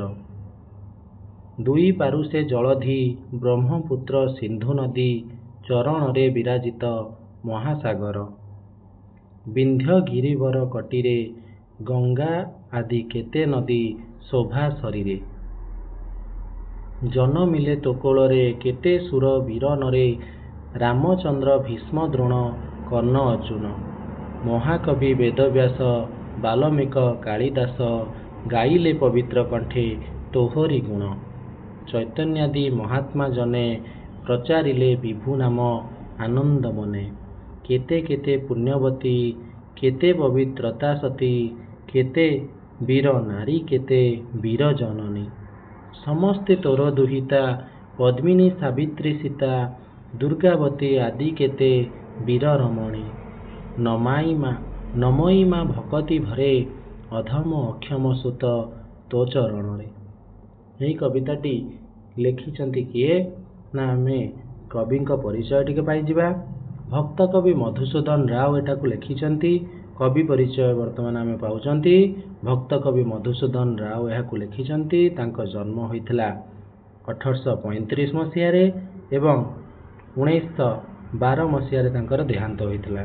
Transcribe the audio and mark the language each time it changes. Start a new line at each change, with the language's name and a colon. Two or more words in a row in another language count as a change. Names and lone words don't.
Odia: ଦୁଇ ପାରୁଷେ ଜଳଧି ବ୍ରହ୍ମପୁତ୍ର ସିନ୍ଧୁ ନଦୀ, ଚରଣରେ ବିରାଜିତ ମହାସାଗର। ବିନ୍ଧ୍ୟ ଗିରିବର କଟିରେ ଗଙ୍ଗା ଆଦି କେତେ ନଦୀ ଶୋଭା ଶରୀରେ। ଜନମିଲେ ତୋ କୋଳରେ କେତେ ସୁର ବୀର ନରେ, ରାମଚନ୍ଦ୍ର ଭୀଷ୍ମ ଦ୍ରୋଣ କର୍ଣ୍ଣ ଅର୍ଜୁନ। ମହାକବି ବେଦବ୍ୟାସ ବାଲ୍ମୀକ କାଳିଦାସ, ଗାଇଲେ ପବିତ୍ର କଣ୍ଠେ ତୋହରି ଗୁଣ। ଚୈତନ୍ୟାଦି ମହାତ୍ମା ଜନେ, ପ୍ରଚାରିଲେ ବିଭୁ ନାମ ଆନନ୍ଦ ମନେ। କେତେ କେତେ ପୁଣ୍ୟବତୀ କେତେ ପବିତ୍ରତା ସତୀ, କେତେ ବୀର ନାରୀ କେତେ ବୀର ଜନନୀ। ସମସ୍ତେ ତୋର ଦୁହିତା ପଦ୍ମିନୀ ସାବିତ୍ରୀ ସୀତା, ଦୁର୍ଗାବତୀ ଆଦି କେତେ ବୀର ରମଣୀ। ନମଇ ମାଁ ଭକ୍ତି ଭରେ, ଅଧମ ଅକ୍ଷମ ସୁତ ତୋ ଚରଣ ରେ। ଏହି କବିତାଟି ଲେଖିଛନ୍ତି କିଏ ନା ଆମେ କବି ପରିଚୟ ଟିକେ ପାଇଯିବା। ଭକ୍ତ କବି ମଧୁସୂଦନ ରାଓ ଏଟାକୁ ଲେଖିଛନ୍ତି। କବି ପରିଚୟ ବର୍ତ୍ତମାନ ଆମେ ପାଉଛନ୍ତି। ଭକ୍ତ କବି ମଧୁସୂଦନ ରାଓ ଏହାକୁ ଲେଖିଛନ୍ତି। ତାଙ୍କ ଜନ୍ମ ହୋଇଥିଲା 1835 ମସିହ ରେ ଏବଂ 1912 ମସିହ ରେ ତାଙ୍କର ଦେହାନ୍ତ ହୋଇଥିଲା।